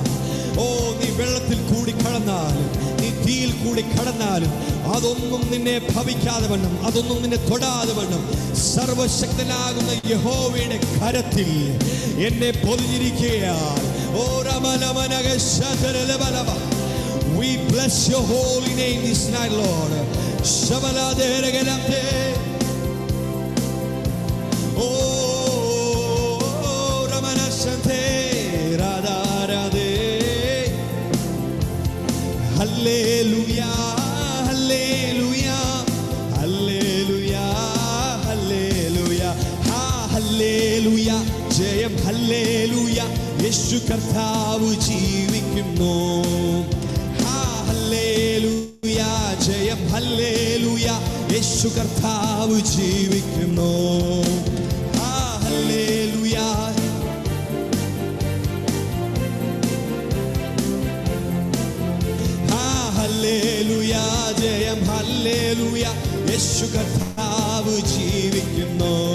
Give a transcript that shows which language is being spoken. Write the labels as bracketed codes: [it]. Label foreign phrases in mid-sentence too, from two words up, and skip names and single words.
[ml] ഓ, നീ വെള്ളത്തിൽ കൂടി കടന്നാലും നീ തീയിൽ കൂടി കടന്നാലും അതൊന്നും നിന്നെ ഭവിക്കാതെ വണ്ണം, അതൊന്നും നിന്നെ തൊടാതെ വണ്ണം സർവശക്തനാകുന്ന യഹോവയുടെ കരത്തിൽ എന്നെ പൊതിഞ്ഞിരിക്കുകയാണ്. ഓ രമലമനഗശതരലബലബ. [en] We bless your holy name this night, Lord. Shabaladeregelante. Oh, Ramanashante Radharade. Hallelujah, hallelujah, hallelujah, hallelujah. Ha, hallelujah. Jayam hallelujah. [ml] യേശു കർത്താവ് ജീവിക്കുന്നു. ഹല്ലേലൂയ, ജയം ഹല്ലേലൂയ, യേശു കർത്താവ് ജീവിക്കുന്നു. ഹല്ലേലൂയ, ഹല്ലേലൂയ, ജയം ഹല്ലേലൂയ, യേശു കർത്താവ് ജീവിക്കുന്നു.